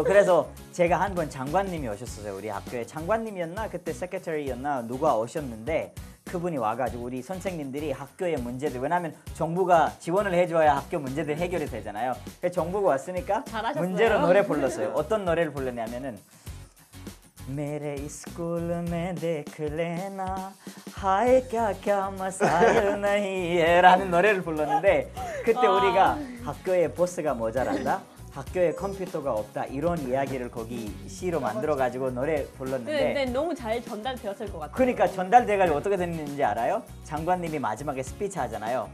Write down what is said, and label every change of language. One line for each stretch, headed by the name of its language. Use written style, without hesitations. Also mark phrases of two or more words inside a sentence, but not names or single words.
Korean: 그래서 제가 한 번 장관님이 오셨었어요. 우리 학교에 장관님이었나 그때 세크레터리였나 누가 오셨는데 그분이 와가지고 우리 선생님들이 학교의 문제들 왜냐하면 정부가 지원을 해줘야 학교 문제들 해결이 되잖아요. 그래서 정부가 왔으니까 잘하셨어요. 문제로 노래 불렀어요. 어떤 노래를 불렀냐면은
Hindi: मेरे स्कूल में देख लेना हाय क्या मसा일 नहीं है
Korean: 라는 노래를 불렀는데 그때 우리가 학교에 버스가 모자란다 학교에 컴퓨터가 없다 이런 이야기를 거기 시로 만들어 가지고 노래 불렀는데 근데 너무 잘 전달되었을 것 같아요. 그러니까 전달돼가지고 어떻게 됐는지 알아요? 장관님이 마지막에 스피치 하잖아요.